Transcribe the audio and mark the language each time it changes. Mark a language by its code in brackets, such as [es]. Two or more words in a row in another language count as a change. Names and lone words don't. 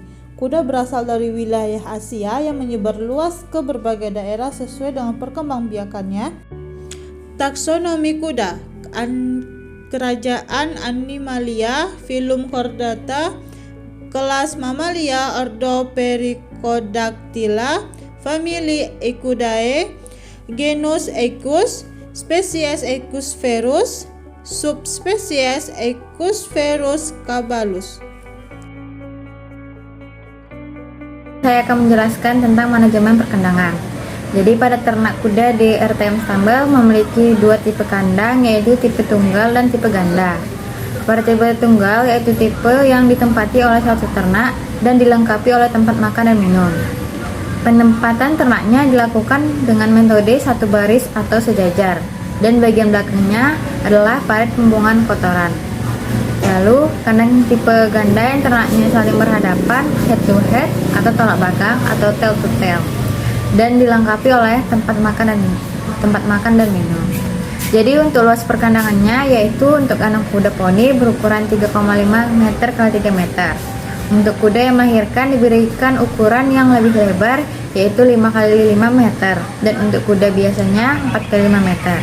[id] Kuda berasal dari wilayah Asia yang menyebar luas ke berbagai daerah sesuai dengan perkembangbiakannya. Taksonomi kuda, Kerajaan Animalia, Phylum Chordata, kelas Mamalia, ordo Pericodactyla, famili Equidae, genus Equus, spesies Equus ferus, subspesies Equus ferus caballus. Saya akan menjelaskan tentang manajemen perkandangan. Jadi pada ternak kuda di RTM Stable memiliki dua tipe kandang, yaitu tipe tunggal dan tipe ganda. Pada tipe tunggal yaitu tipe yang ditempati oleh satu ternak dan dilengkapi oleh tempat makan dan minum. Penempatan ternaknya dilakukan dengan metode satu baris atau sejajar, dan bagian belakangnya adalah parit pembuangan kotoran. Lalu kandang tipe ganda yang ternaknya saling berhadapan [en] head to head [id] atau tolak belakang atau [en] tail to tail, [id] dan dilengkapi oleh tempat makan dan minum. Jadi untuk luas perkandangannya yaitu untuk anak kuda poni berukuran 3,5 meter x 3 meter. Untuk kuda yang melahirkan diberikan ukuran yang lebih lebar yaitu 5 x 5 meter, dan untuk kuda biasanya 4 x 5 meter.